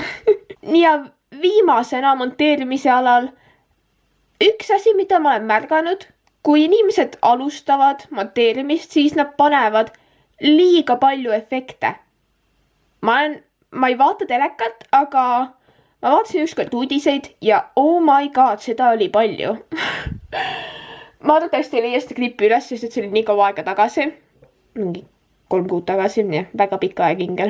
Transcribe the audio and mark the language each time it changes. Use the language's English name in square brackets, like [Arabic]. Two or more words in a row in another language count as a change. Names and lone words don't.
[Estonian] Ja viimasena monteerimise alal, üks asi, mida ma olen märganud, kui inimesed alustavad monteerimist, siis nad panevad liiga palju efekte. Ma ei vaata telekat, aga ma vaatasin ükskord uudiseid ja [English] oh my god, [Estonian] seda oli palju. Ma arvatavasti ei leia seda klippi üles, sest see oli nii kaua aega tagasi. Mingi 3 kuud tagasi, nii, väga pikka aeg Ingel.